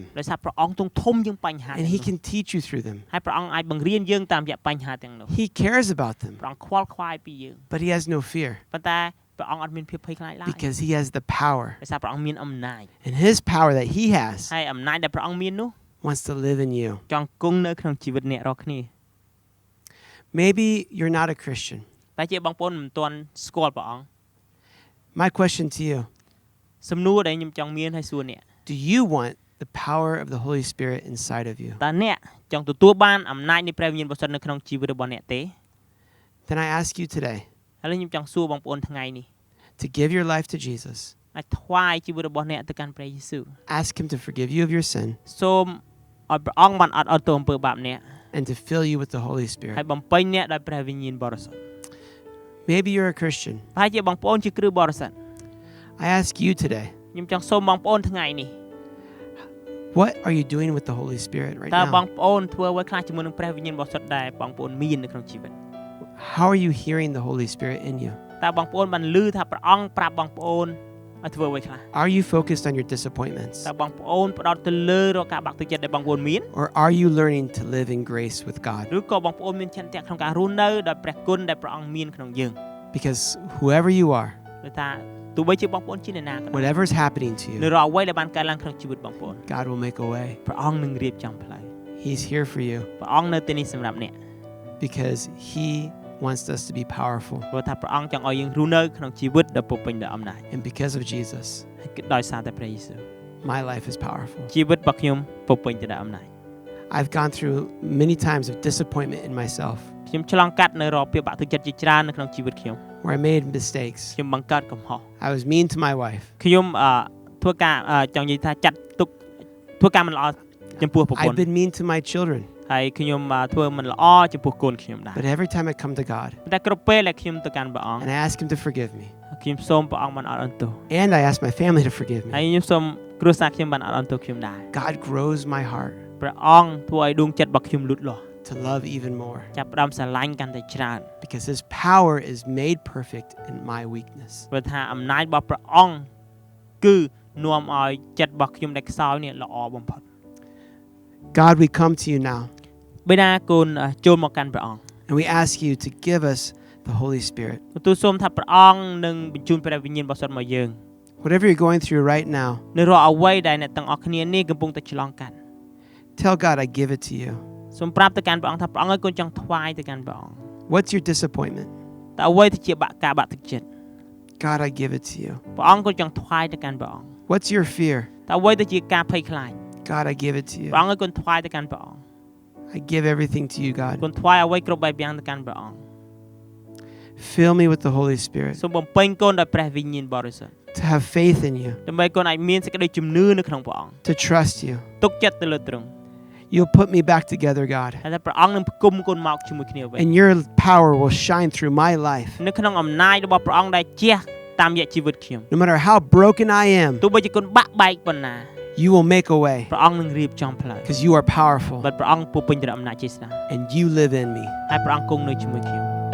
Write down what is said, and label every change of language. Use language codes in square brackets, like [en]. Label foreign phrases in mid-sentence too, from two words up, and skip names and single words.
[km] ដោយសារព្រះអង្គធំជាងបញ្ហា [en] and He can teach you through them. [km] ហើយព្រះអង្គអាចបង្រៀនយើងតាមរយៈបញ្ហាទាំងនោះ [en] He cares about them, [km] ព្រះអង្គខ្វល់ខ្វាយពីយើង [en] but He has no fear [km] ប៉ុន្តែព្រះអង្គអត់មានភាពភ័យខ្លាចឡើយ [en] because He has the power. [km] ដោយសារព្រះអង្គមានអំណាច [en] And His power that He has [km] ហើយអំណាចដែលព្រះអង្គមាននោះ [en] wants to live in you. [km] ចង់គង់នៅក្នុងជីវិតអ្នករាល់គ្នា [en] Maybe you're not a Christian. [km] តែជាបងប្អូនមិនទាន់ស្គាល់ព្រះអង្គ [en] My question to you, [km] សំណួរដែលខ្ញុំចង់មានឲ្យសួរអ្នក [en] do you want the power of the Holy Spirit inside of you, [km] តើអ្នកចង់ទទួលបានអំណាចនៃព្រះវិញ្ញាណបរិសុទ្ធនៅក្នុងជីវិតរបស់អ្នកទេ [en] then I ask you today [km] ឥឡូវខ្ញុំចង់សួរបងប្អូនថ្ងៃនេះ [en] to give your life to Jesus. [km] ឲ្យថ្វាយជីវិតរបស់អ្នកទៅកាន់ព្រះយេស៊ូវ [en] Ask Him to forgive you of your sin [km] សូមឲ្យព្រះអង្គបានអត់ទោសអំពើបាបអ្នក [en] and to fill you with the Holy [km] ហើយ [en] Spirit. [km] បំពេញអ្នកដោយព្រះវិញ្ញាណបរិសុទ្ធ [en] Maybe you're a Christian. [km] ប្រហែលជាបងប្អូនជាគ្រូបរិសុទ្ធ [en] I ask you today, [km] ខ្ញុំចង់សូមបងប្អូនថ្ងៃនេះ [en] what are you doing with the Holy Spirit right [km] តើបង [en] now? [km] ប្អូនធ្វើអ្វីខ្លះជាមួយនឹងព្រះវិញ្ញាណបរិសុទ្ធដែលបងប្អូនមាននៅក្នុងជីវិត [en] How are you hearing the Holy Spirit in you? [km] តើបងប្អូនបានឮថាព្រះអង្គប្រាប់បងប្អូនឲ្យធ្វើអ្វីខ្លះ [en] Are you focused on your disappointments? [km] តើបងប្អូនផ្ដោតទៅលើរកការបាក់ទឹកចិត្តដែលបងប្អូនមាន [en] Or are you learning to live in grace with God? [km] ឬក៏បងប្អូនមានឆន្ទៈក្នុងការរស់នៅដោយព្រះគុណដែលព្រះអង្គមានក្នុងយើង [en] Because whoever you are, [km] ដូចថាទោះបីជាបងប្អូនជាអ្នកណាក៏ដោយ [en] whatever is happening to [km] នៅ [en] you, [km] រាល់អ្វីដែលបានកើតឡើងក្នុងជីវិតបងប្អូន [en] God will make a way. [km] ព្រះអង្គនឹងរៀបចំផ្លូវ [en] He's here for you [km] ព្រះអង្គនៅទីនេះសម្រាប់អ្នក [en] because He wants us to be powerful. [km] ព្រោះថាព្រះអង្គចង់ឲ្យយើងរស់នៅក្នុងជីវិតដ៏ពោរពេញដោយអំណាច [en] And because of Jesus, [km] ហើយគឺដោយសារតែព្រះយេស៊ូវ [en] my life is powerful. [km] ជីវិតរបស់ខ្ញុំពោរពេញទៅដោយអំណាច [en] I've gone through many times of disappointment in myself [km] ខ្ញុំឆ្លងកាត់នៅរាល់ភាពបាក់ទឹកចិត្តជាច្រើននៅក្នុងជីវិតខ្ញុំ [en] where I made mistakes. [km] ខ្ញុំបង្កើតកំហុស [en] I was mean to my wife. [km] ខ្ញុំធ្វើការចង់និយាយថាចាត់ទុកធ្វើការមិនល្អចំពោះប្រពន្ធ [en] I've been mean to my children. [km] ហើយខ្ញុំធ្វើមិនល្អចំពោះកូនខ្ញុំដែរ [en] But every time I come to God [km] តែគ្រប់ពេលដែលខ្ញុំទៅកាន់ព្រះអង្គ [en] and I ask Him to forgive me, [km] ខ្ញុំសូមព្រះអង្គបានអត់អន់ទោស [en] and I ask my family to forgive [km] ហើយ [en] me, [km] ខ្ញុំសូមគ្រួសារខ្ញុំបានអត់អន់ទោសខ្ញុំដែរ [en] God grows my heart [km] ព្រះអង្គធ្វើឲ្យដួងចិត្តរបស់ខ្ញុំលូតលាស់ [en] to love even more [km] ចាប់ផ្ដើមស្រឡាញ់កាន់តែច្រើន [en] because His power is made perfect in my weakness. [km] ព្រោះថាអំណាចរបស់ព្រះអង្គគឺនាំឲ្យចិត្តរបស់ខ្ញុំដែលខ្សោយនេះល្អបំផុត [en] God, we come to you now [km] បិតាកូនចូលមកកាន់ព្រះអង្គ [en] and we ask you to give us the Holy Spirit. [km] ទូលសូមថាព្រះអង្គនឹងបញ្ជូនព្រះវិញ្ញាណបរិសុទ្ធមកយើង [en] Whatever you're going through right now, [km] នៅរាល់អ្វីដែលអ្នកទាំងអស់គ្នានេះកំពុងតែឆ្លងកាត់ [en] tell God, I give it to you. [km] សូមប្រាប់ទៅកាន់ព្រះអង្គថាព្រះអង្គឲ្យកូនចង់ថ្វាយទៅកាន់ព្រះអង្គ [en] What's your disappointment? [km] តើអ្វីទៅជាការបាក់ទឹកចិត្ត [en] God, I give it to you. [km] ព្រះអង្គកូនចង់ថ្វាយទៅកាន់ព្រះអង្គ [en] What's your fear? [km] តើអ្វីទៅជាការភ័យខ្លាច [en] God, I give it to you. [km] ព្រះអង្គឲ្យកូនថ្វាយទៅកាន់ព្រះអង្គ [en] I give everything to you, God. [km] កូនថ្វាយអ្វីគ្រប់បែបយ៉ាងទៅកាន់ព្រះអង្គ [en] Fill me with the Holy Spirit [km] សូមបំពេញកូនដោយព្រះវិញ្ញាណបរិសុទ្ធ [en] to have faith in you, [km] ដើម្បីកូនអាចមានសេចក្តីជំនឿនៅក្នុងព្រះអង្គ [en] to trust you. [km] ទុកចិត្តទៅលើទ្រង់ [en] You'll put me back together, God, [km] ហើយតែព្រះអង្គនឹងផ្គុំកូនមកជាមួយគ្នាវិញ [en] and your power will shine through my life. [km] នៅក្នុងអំណាចរបស់ព្រះអង្គដែលជះតាមរយៈជីវិតខ្ញុំ [en] No matter how broken I am, [km] ទោះបីជាកូនបាក់បែកប៉ុណ្ណា [en] you will make a way [km] ព្រះអង្គនឹងរៀបចំផ្លូវ [en] because you are powerful [km] បើព្រះអង្គពោរពេញទៅដោយអំណាចជាស្ដេច [en] and you live in me. [km] ហើយព្រះអង្គគង់នៅជាមួយខ្ញុំ